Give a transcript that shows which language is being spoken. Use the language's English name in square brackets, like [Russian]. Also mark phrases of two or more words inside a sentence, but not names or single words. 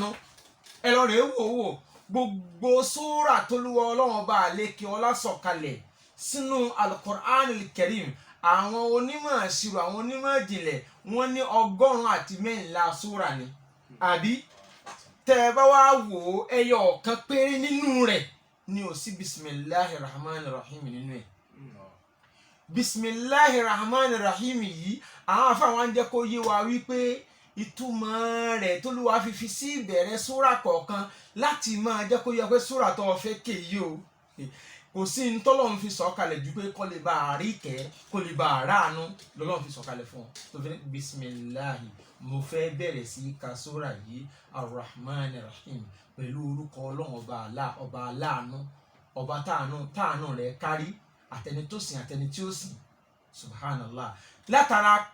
[Yoruba] Ẹ lọ rèé wò gbogbo sóòrà t'Olúwa Ọlọ́run Ọba àlékè ọlá sọ̀kalẹ̀ sínú al-Qur'an al-Karim àwọn onímọ̀ ìṣirò àwọn onímọ̀ ìjìnlẹ̀ wọ́n ní 114 súra ni àbí tẹ́ ẹ bá wá wò ó ẹyọ ọ̀kan péré nínú rẹ̀ ni ò sí [Arabic] بسم الله الرحمن الرحيم [Yoruba] nínú ẹ̀ [Arabic] بسم الله الرحمن الرحيم [Yoruba] yìí àwọn afáwọn ń jẹ́ kó yé wa wípé ìtumọ̀ rẹ̀ t'Olúwa fi sí ìbẹ̀rẹ̀ súra kọ̀ọ̀kan láti máa jẹ́ kó yẹ pé súra tó fẹ́ ké yìí o kò sí ní tọ́lọ́run fi sọ̀kalẹ̀ ju pé kó lè bá a rí ìkẹ́ kó lè bá a ráàánú lọ́lọ́run fi sọ̀kalẹ̀ fún ọ tó fi ní bisimilahi mo fẹ́ bẹ̀rẹ̀ sí ka súra yìí [Arabic] الرحمن رحيم [Yoruba] pẹ̀lú orúkọ ọlọ́run ọba aláàánú ọba táànú rẹ̀ kárí àtẹni tó sìn àtẹni tí ó sìn subhanallah látara